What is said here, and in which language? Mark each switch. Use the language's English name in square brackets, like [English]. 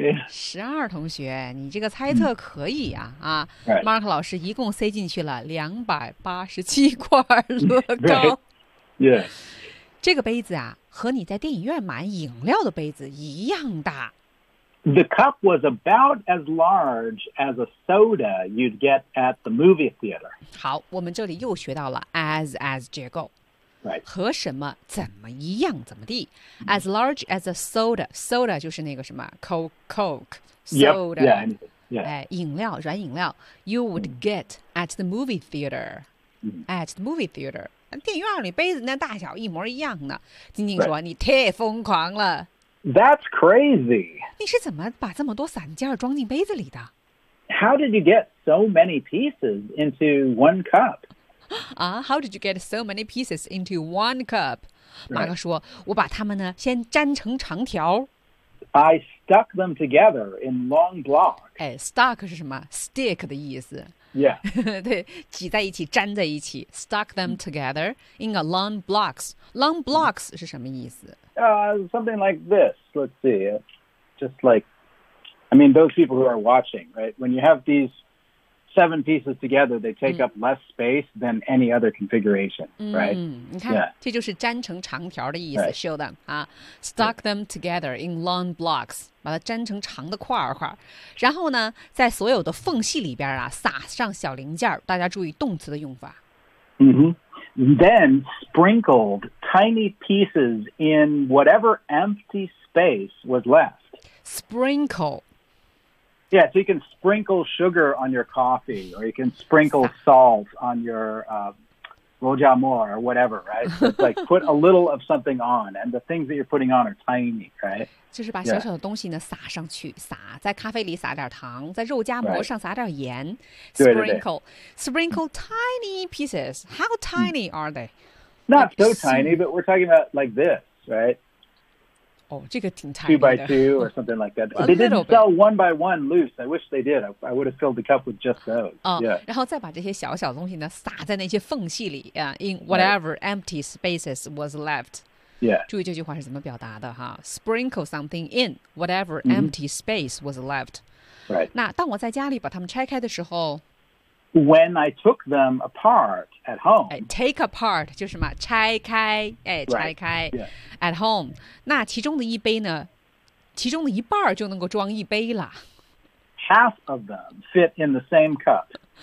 [Chinese] 十二同学，你这个猜测可以啊、mm. 啊、 [English] right. [Chinese] ！Mark 老师一共塞进去了287块乐高。 [English] Right. Yeah. [Chinese] 这个杯子啊，和你在电影院买饮料的杯子一样大。 [English] The cup was about as large as a soda you'd get at the movie theater. [Chinese] 好，我们这里又学到了 as 结构。 [English] Right. [Chinese] 和什么怎么一样怎么地 ？ [English] As large as a soda, [Chinese] soda 就是那个什么 Coke, soda, [English] yep, yeah, yeah. 哎， [Chinese] 饮料，软饮料。 [English] You would get at the movie theater,、 mm-hmm. at the movie theater, [Chinese] 电影院里杯子那大小一模一样呢。晶晶说、right. 你太疯狂了。 [English] That's crazy. [Chinese] 你是怎么把这么多散件装进杯子里的 [English] ？How did you get so many pieces into one cup? How did you get so many pieces into one cup? [Chinese] 马克说、 [English] right. [Chinese] 我把它们呢先粘成长条。 [English] I stuck them together in long blocks. [Chinese] 哎 ,stuck 是什么 ?stick 的意思。 [English] Yeah. [Chinese] 对挤在一起粘在一起。 [English] Stuck them together in a long blocks. [Chinese] Long blocks 是什么意思 [English] Something like this. Let's see. Just like, I mean, those people who are watching, right? When you have these... 7 pieces together, they take up less space than any other configuration, right? [Chinese] 你看、 [English] yeah. [Chinese] 这就是粘成长条的意思、 [English] right. show them,、stuck them together in long blocks, [Chinese] 把它粘成长的块块。然后呢在所有的缝隙里边啊撒上小零件大家注意动词的用法。 [English] Mm-hmm. Then sprinkled tiny pieces in whatever empty space was left. Sprinkle. Yeah, so you can sprinkle sugar on your coffee, or you can sprinkle salt on your rojamor or whatever, right? So it's like put a little of something on, and the things that you're putting on are tiny, right? [Chinese] 就是把小小的东西呢、 [English] yeah. [Chinese] 撒上去，撒在咖啡里撒点糖，在肉夹馍上撒点盐、 [English] right. ，sprinkle tiny pieces. How tiny are they? Not like, so tiny, but we're talking about like this, right? Oh, this is tiny. 2x2 or something like that. A they didn't sell one by one loose. I wish they did. I would have filled the cup with just those. Yeah. [Chinese] 然后再把这些小小东西呢撒在那些缝隙里 [English] in whatever、 right. empty spaces was left. Yeah. [Chinese] 注意这句话是怎么表达的哈 [English] Sprinkle something in whatever empty space was left. Right. [Chinese] 那当我在家里把它们拆开的时候 [English] When I took them apart at home. [Chinese] Take apart 就是什么拆开拆开、 [English] right. at home. [Chinese] 那其中的一杯呢其中的一半就能够装一杯了。 [English] Half of them fit in the same cup.